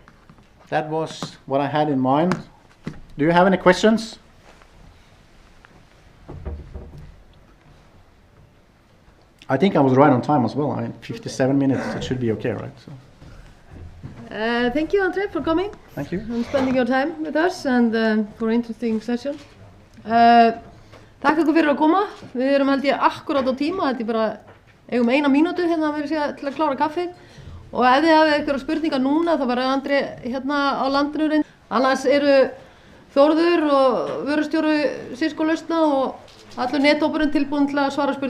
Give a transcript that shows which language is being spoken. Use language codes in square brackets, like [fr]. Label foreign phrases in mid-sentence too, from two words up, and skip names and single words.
[en] That was what I had in mind. Do you have any questions? I think I was right on time as well. I mean, 57 minutes, it should be okay, right? So. Thank you, Andre, for coming. Thank you. And spending your time with us and for an interesting session. [is] Takk ykkur fyrir að koma. Við erum held ég akkurát á tíma, þetta bara eigum 1 mínútu hérna til að klára kaffið. Og ef þið hafið eitthvað spurningar núna, þá verður Andre hérna á landinu reynd. Annars eru Þórður og vörustjóri Cisco lausna og allur nethópurinn tilbúinn til að svara spurningum.